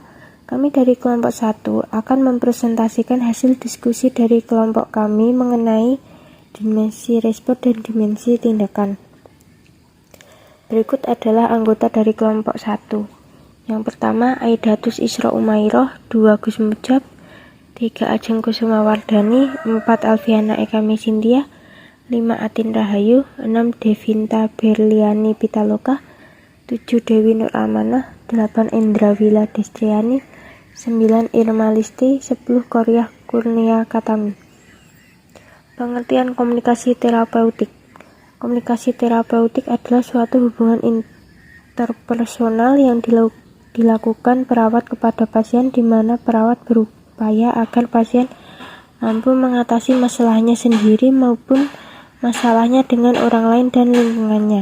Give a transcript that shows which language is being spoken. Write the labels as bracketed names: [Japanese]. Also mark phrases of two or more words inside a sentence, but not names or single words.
[Indonesian] Kami dari kelompok 1 akan mempresentasikan hasil diskusi dari kelompok kami mengenai dimensi respon dan dimensi tindakan. Berikut adalah anggota dari kelompok 1. Yang pertama, Aidatus Isra Umairoh, 2 Gus Mujab, 3 Ajeng Kusuma Wardani, 4 Alfiana Ekami Sintia, 5 Atin Rahayu, 6 Devinta Berliani Pitaloka, 7 Dewi Nur Amanah, 8 Indrawila Destriani, 9 Irma Listi, 10 Koryah Kurnia Katami. Pengertian komunikasi terapeutik. Komunikasi terapeutik adalah suatu hubungan interpersonal yang dilakukan perawat kepada pasien, di mana perawat berupaya agar pasien mampu mengatasi masalahnya sendiri maupun masalahnya dengan orang lain dan lingkungannya.